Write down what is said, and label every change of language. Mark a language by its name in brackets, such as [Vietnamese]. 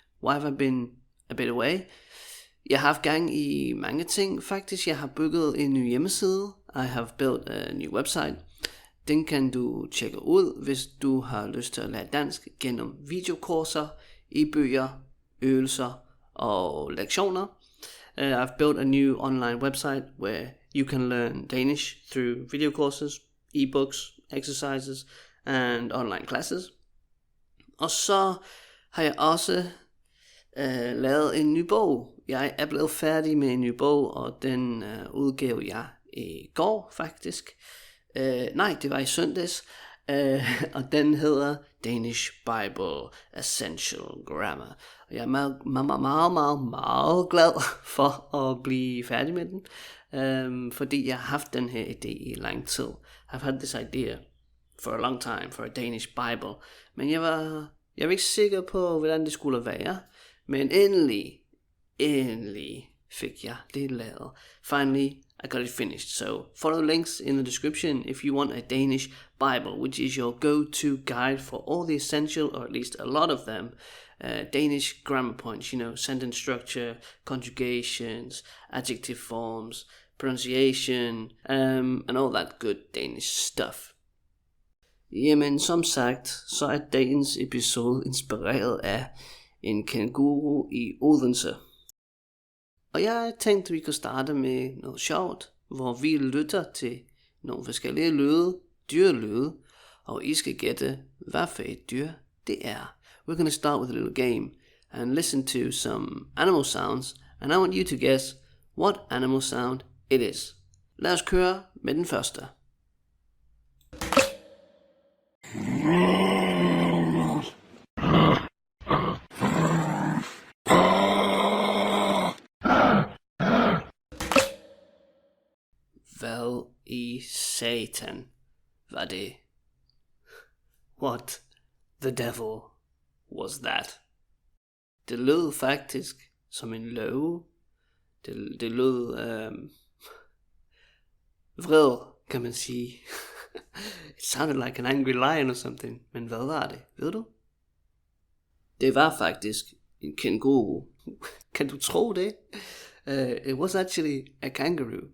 [English] Why have I been a bit away? [Danish] Jeg har haft gang i mange ting faktisk. Jeg har bygget en ny hjemmeside. [English] I have built a new website. [Danish] Den kan du tjekke ud, hvis du har lyst til at lære dansk gennem videokurser, e-bøger, øvelser og lektioner. [English] I've built a new online website where you can learn Danish through video courses, e-books, exercises and online classes. [Danish] Og så har jeg også lavet en ny bog. Jeg er blevet færdig med en ny bog, og den udgav jeg i går faktisk. Nej, det var i søndags. Og den hedder Danish Bible Essential Grammar. Og jeg er meget glad for at blive færdig med den, fordi jeg har haft den her idé i lang tid. [English] I've had this idea for a long time for a Danish Bible, [Danish] men jeg var ikke sikker på, hvordan det skulle være. Men endelig fik jeg det lavet. [English] Finally, I got it finished. So follow links in the description if you want a Danish Bible, which is your go-to guide for all the essential, or at least a lot of them, Danish grammar points, sentence structure, conjugations, adjective forms, pronunciation, and all that good Danish stuff. [Danish] Jamen, som sagt, så er dagens episode inspireret af en Kangaroo i Odense. Og jeg tænkte, vi kunne starte med noget sjovt, hvor vi lytter til nogle forskellige lyde, dyrelyde, og I skal gætte, hvad for et dyr det er. [English] We're going to start with a little game and listen to some animal sounds, and I want you to guess what animal sound it is. [Danish] Lad os køre med den første. Hvad i satan var det? [English] What the devil was that? [Danish] Det lød faktisk som en løve. Det lød vred, kan man sige. [English] It sounded like an angry lion or something. [Danish] Men hvad var det? Ved du? Det var faktisk en kangaroo. Kan du tro det? [English] It was actually a kangaroo.